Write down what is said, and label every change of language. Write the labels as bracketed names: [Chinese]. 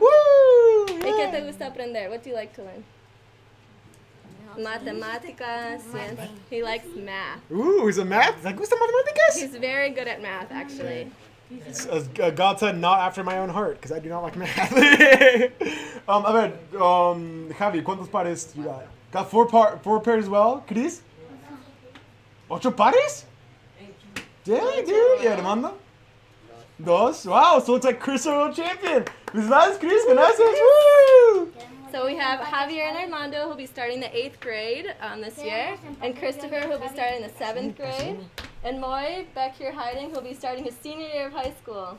[Spanish] Woo! ¿Y qué te gusta aprender? [English] What do you like to learn? Matemáticas. Yes. He likes math. Ooh, he's a math. [Spanish] ¿Le gusta matemáticas? [English] He's very good at math, actually. God said, not after my own heart, because I do not like math. [Spanish] A ver, Javi, ¿cuántos pares [English] you got? Got four pairs as well, Chris? 8 pares? Dang, dude. Yeah, Armando? 2. Wow, so it's like Chris our world champion. [Spanish] Felicidades, Chris. Gracias. Woo! [English] So we have Javier and Armando who'll be starting the 8th grade this year, and Christopher who'll be starting the 7th grade, and Moy back here hiding who'll be starting his senior year of high school.